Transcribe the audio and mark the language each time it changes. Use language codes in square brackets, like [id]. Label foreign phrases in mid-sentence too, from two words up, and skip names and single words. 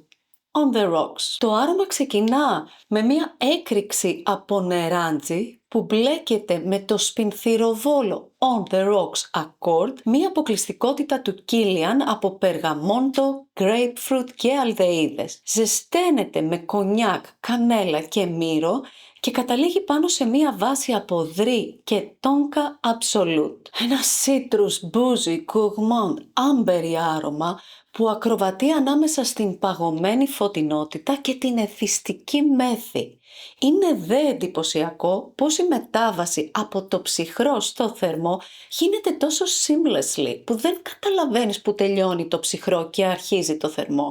[el] On The Rocks. Το άρωμα ξεκινά με μία έκρηξη από νεράντζι που μπλέκεται με το σπινθυροβόλο On The Rocks Accord, μία αποκλειστικότητα του Κίλιαν από περγαμόντο, grapefruit και αλδεΐδες. Ζεσταίνεται με κονιάκ, κανέλα και μύρο και καταλήγει πάνω σε μία βάση από δρύ και τόνκα absolute. Ένα [en] citrus bougie gourmand [el] άμπερι άρωμα που ακροβατεί ανάμεσα στην παγωμένη φωτεινότητα και την εθιστική μέθη. Είναι δε εντυπωσιακό πως η μετάβαση από το ψυχρό στο θερμό γίνεται τόσο seamlessly που δεν καταλαβαίνεις που τελειώνει το ψυχρό και αρχίζει το θερμό.